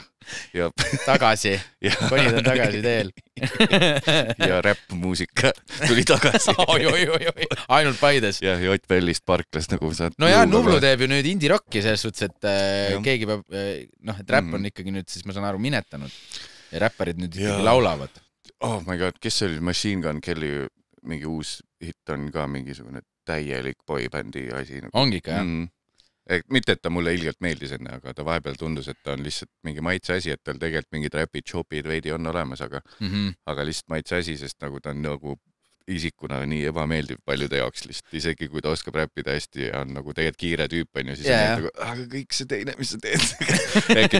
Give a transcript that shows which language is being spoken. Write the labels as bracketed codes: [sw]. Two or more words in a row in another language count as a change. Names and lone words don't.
[et] tagasi. Konid on tagasi teel. Ja räpp-muusika tuli tagasi. Ainult Paides. Ja Ott Bellist parklas nagu saad. No ja Nublu teeb ju nüüd indie-rocki selles suhtes, et keegi peab, et räpp on ikkagi nüüd, siis ma saan aru, minetanud. Ja räpparid nüüd ikkagi laulavad. [en] Oh my god, [et] kes oli Machine Gun Kelly, mingi uus hit on ka mingisugune täielik boybändi asi. Ongi ikka, jah? Mitte, et ta mulle ilgelt meeldis enne, aga ta vahepeal tundus, et ta on lihtsalt mingi maitse asi, et tal tegelikult mingid räpid, chopid veidi on olemas, aga lihtsalt maitse asi, sest nagu ta on nagu isikuna nii ebameeldiv paljude jaoks lihtsalt, isegi kui ta oskab räppida hästi ja on nagu tegelikult kiire tüüp on ju, siis on nagu, aga kõik see teine, mis sa teed.